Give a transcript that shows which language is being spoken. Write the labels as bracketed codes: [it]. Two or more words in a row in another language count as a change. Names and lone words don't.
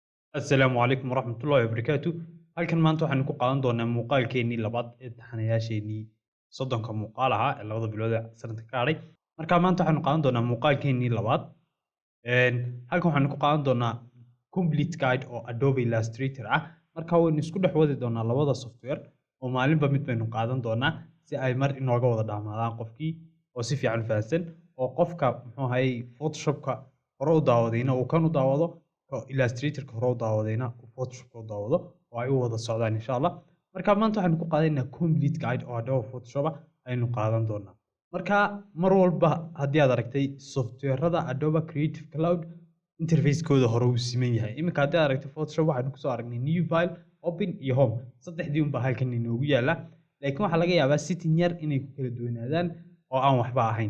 [ar] السلام عليكم ورحمة الله وبركاته. [so] halkan maanta waxaan ku qaadan doonaa muuqaalkeenii labaad ee taxanayaasheenii soddonka muuqaal ahaa ee labada bilood ee sanadka ka hadhay. Marka maanta waxaanu qaadan doonaa muuqaalkeenii labaad. Halkan waxaanu ku qaadan doonaa [en] complete guide [so] oo Adobe Illustrator ah. Marka waynu isku dhex wadi doonaa labada software oo maalinba mid baynu qaadan doonaa si ay mar inooga wada dhamaadaan qofkii oo si fiican fahansan oo qofka muxuu ahay Photoshopka hore u daawadayna uu kan u daawado Illustrator-ka hore u daawadayna Photoshop u daawado oo ay u wada socdaan [ar] إن شاء الله. [so] Marka maanta waxaan ku qaadaynaa [en] complete guide [so] oo Adobe Photoshop aynu qaadan doonaa. Marka mar walba haddii aad aragtay software-rada Adobe Creative Cloud interface-kooda hore uu siman yahay. Iminka haddii aad aragtay Photoshop waxaanu kusoo aragnay [en] new file, [so] open iyo home. Saddexdii unbaa halkan inoogu yaala. Laakiin waxaa laga yaabaa setting yar inay ku kala duwanaadaan oo aan waxba ahayn.